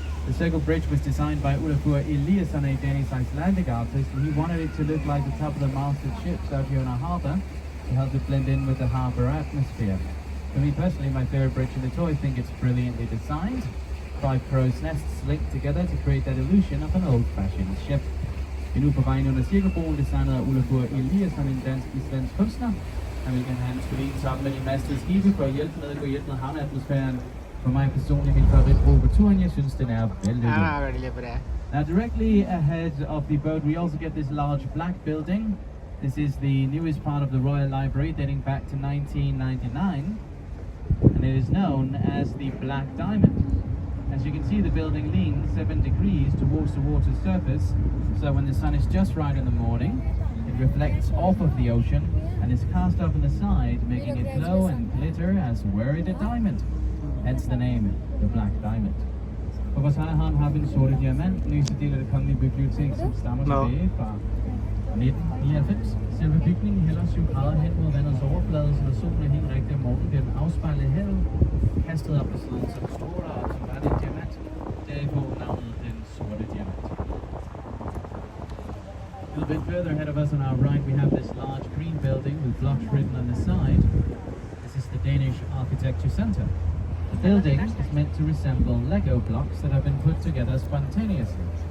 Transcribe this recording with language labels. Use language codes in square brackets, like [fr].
[en] The Circle Bridge was designed by Olafur Eliasson, a Danish Icelandic artist, and he wanted it to look like the top of the masted ships out here in our harbour to help it blend in with the harbour atmosphere. For me personally, my favourite bridge in the tour, I think it's brilliantly designed. 5 crow's nests linked together to create that illusion of an old-fashioned ship. [da] Vi er nu på vej under Cirkelbroen, designet af Olafur Eliasson, en dansk-islandsk kunstner. Han skulle lige sammen med de mastede skibe for at hjælpe med havneatmosfæren. For mig personligt, min favoritbro på turen, jeg synes, den er vældig. [en] Now directly ahead of the boat, we also get this large black building. This is the newest part of the Royal Library, dating back to 1999. And it is known as the Black Diamond. As you can see, the building leans 7 degrees towards the water's surface, so when the sun is just right in the morning, it reflects off of the ocean and is cast up on the side, making it glow and glitter as were it a diamond. Hence the name, the Black Diamond. [da] På vores Nyhavn har vi en sorte diamant, nyeste del af det kongelige bibliotek, som stammer tilbage fra 1999. Selve bygningen hælder 7 grader hen mod vandets overflade, så når solen er helt rigtig om morgenen, bliver den afspejlet i havet, kastet op på siden som stråler og som var det en diamant. Derifra navnet den sorte diamant. [en] A little bit further ahead of us on our right, we have this large green building with blocks written on the side. This is the Danish Architecture Center. The building is meant to resemble Lego blocks that have been put together spontaneously.